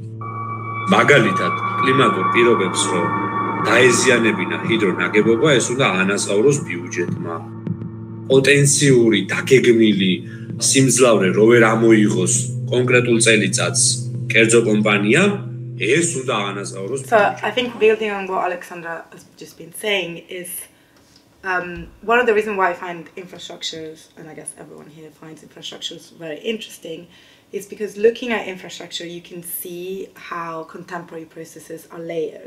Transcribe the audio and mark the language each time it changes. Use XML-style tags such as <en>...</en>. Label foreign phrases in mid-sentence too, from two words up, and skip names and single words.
<ka>მაგალითად, კლიმატურ პირობებს რომ დაეზიანებინა ჰიდრონაგებობა, ეს უნდა ანაზღაუროს ბიუჯეტმა. პოტენციური დაგეგმილი სიმძლავრე რო ვერ ამოიღოს კონკრეტულ წელიწადს კერძო კომპანიამ, ეს უნდა ანაზღაუროს.</ka> <en>So I think building on what Alexandra has just been saying is one of the reasons why I find infrastructures, and I guess everyone here finds infrastructures very interesting, is because looking at infrastructure, you can see how contemporary processes are layered.</en>